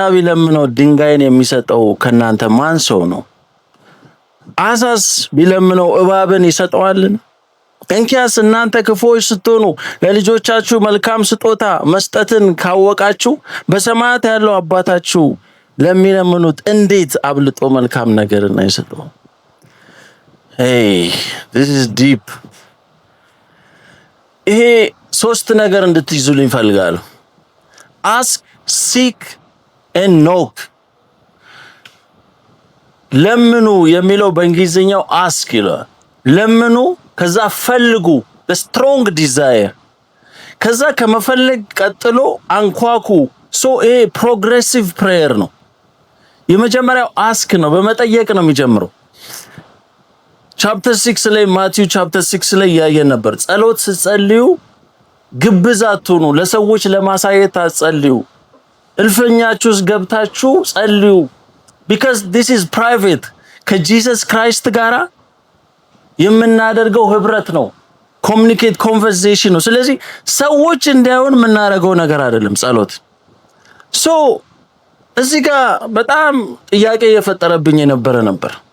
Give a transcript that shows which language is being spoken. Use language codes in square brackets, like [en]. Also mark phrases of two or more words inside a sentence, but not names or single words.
[am] ቢለምነው ድንጋይን የሚሰጠው ከናንተ ማን ሰው ነው አሳስ ቢለምነው እባብን ይሰጠዋልን እንኪያስ እናንተ ክፉዎች ስትሆኑ ለልጆቻችሁ መልካም ስጦታ መስጠትን ካወቃችሁ በሰማያት ያለው አባታችሁ ለሚለምኑት እንዴት አብልጦ መልካም ነገርን አይሰጠው [en] Hey, this is deep [am] ይሄ ሶስት ነገር እንድትይዙልኝ ፈልጋለሁ [en] ask seek and knock [am] ለምኑ የሚለው በእንግሊዘኛው ask ይላል ለምኑ ከዛ ፈልጉ [en] the strong desire [am] ከዛ ከመፈለግ ቀጥሎ አንኳኩ so ይሄ [en] progressive prayer [am] ነው የመጀመሪያው ask ነው በመጠየቅ ነው የሚጀምረው ቻፕተር 6 ላይ ማቲው ቻፕተር 6 ላይ ያየን ነበር ጸሎት ስትጸልዩ ግብዝ አትሁኑ ለሰዎች ለማሳየት አትጸልዩ እልፍኛችሁ ገብታችሁ ጸልዩ [en] because this is private [am] ከጂሰስ ክራይስት ጋራ የምናደርገው ህብረት ነው [en] communicate conversation [am] ነው ስለዚህ ሰዎች እንዲያዩን የምናደርገው ነገር አይደለም ጸሎት so እዚህ ጋር በጣም ጥያቄ የፈጠረብኝ ነበር